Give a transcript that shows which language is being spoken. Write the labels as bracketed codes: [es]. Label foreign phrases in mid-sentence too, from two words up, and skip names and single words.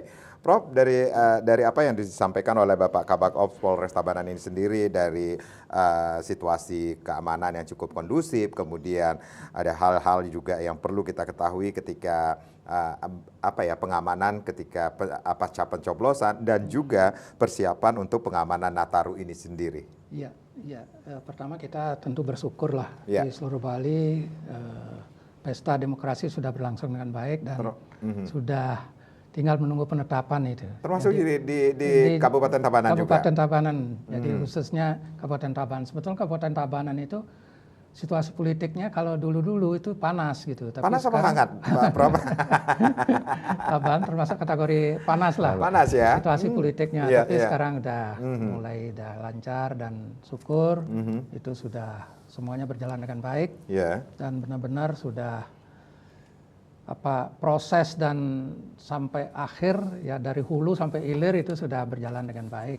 [id] Prof, dari apa yang disampaikan oleh Bapak Kabak Ops Polres Tabanan ini sendiri, dari situasi keamanan yang cukup kondusif, kemudian ada hal-hal juga yang perlu kita ketahui ketika pengamanan ketika pasca pencoblosan, dan juga persiapan untuk pengamanan Nataru ini sendiri. Pertama kita tentu bersyukurlah di seluruh Bali, pesta demokrasi sudah berlangsung dengan baik dan sudah tinggal menunggu penetapan itu. Termasuk di Kabupaten Tabanan juga? Kabupaten Tabanan, jadi khususnya Kabupaten Tabanan. Sebetulnya Kabupaten Tabanan itu situasi politiknya kalau dulu-dulu itu panas gitu. Tapi panas apa hangat, Pak Prof? Tabanan termasuk kategori panas lah. Panas ya? Situasi politiknya, tapi sekarang udah mulai lancar dan syukur itu sudah semuanya berjalan dengan baik dan benar-benar sudah proses dan sampai akhir ya dari hulu sampai hilir itu sudah berjalan dengan baik.